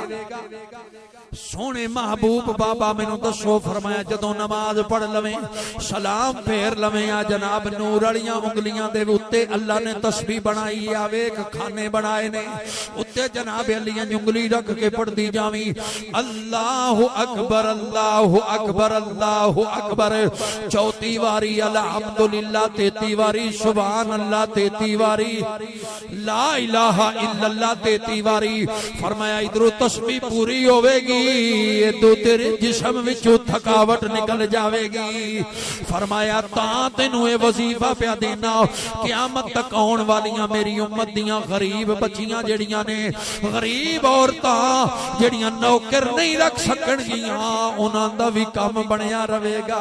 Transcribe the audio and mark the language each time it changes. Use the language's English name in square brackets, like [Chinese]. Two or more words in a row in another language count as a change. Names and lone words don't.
[Punjabi] ਸੋਨੇ ਮਹਿਬੂਬ ਬਾਬਾ ਮੈਨੂੰ ਦੱਸੋ, ਫ਼ਰਮਾਇਆ ਜਦੋਂ ਨਮਾਜ਼ ਪੜ੍ਹ ਲਵੇਂ ਸਲਾਮ ਫੇਰ ਲਵੇਂ ਆ ਜਨਾਬ ਨੂਰ ਵਾਲੀਆਂ ਉਂਗਲੀਆਂ ਦੇ ਉੱਤੇ ਅੱਲਾਹ ਨੇ ਤਸਬੀਹ ਬਣਾਈ ਆ, ਵੇਖ ਖ਼ਾਨੇ ਬਣਾਏ ਨੇ, ਉੱਤੇ ਜਨਾਬ ਅਲੀਆਂ ਉਂਗਲੀ ਰੱਖ ਕੇ ਪੜ੍ਹਦੀ ਜਾਵੀਂ [Arabic] الله أكبر الله أكبر الله أكبر, [Punjabi] 34 ਵਾਰੀ ਅਲਹਮਦੁਲਿੱਲਾਹ, 33 ਵਾਰੀ [Arabic] سبحان الله, [Punjabi] 33 ਵਾਰੀ [Arabic] لا إله إلا الله, [Punjabi] 33 ਵਾਰੀ। ਫ਼ਰਮਾਇਆ ਇਧਰੋਂ ਤਸਬੀਹ ਪੂਰੀ ਹੋਵੇਗੀ ਤੋ ਤੇਰੇ ਜਿਸਮ ਵਿਚੋਂ ਥਕਾਵਟ ਨਿਕਲ ਜਾਏਗੀ। ਫ਼ਰਮਾਇਆ ਤਾਂ ਤੈਨੂੰ ਯੇ ਵਜ਼ੀਫ਼ਾ ਪਿਆ ਦੇਣਾ, ਕ਼ਯਾਮਤ ਤਕ ਆਉਣ ਵਾਲੀਆਂ ਮੇਰੀ ਉੱਮਤ ਦੀਆਂ ਗ਼ਰੀਬ ਬੱਚੀਆਂ ਜਿਹੜੀਆਂ ਨੇ, ਗ਼ਰੀਬ ਔਰਤਾਂ ਜਿਹੜੀਆਂ ਨੌਕਰ ਨਹੀਂ ਰੱਖ ਸਕਣਗੀਆਂ, ਉਨ੍ਹਾਂ ਦਾ ਭੀ ਕੰਮ ਬਣਿਆ ਰਹੇਗਾ।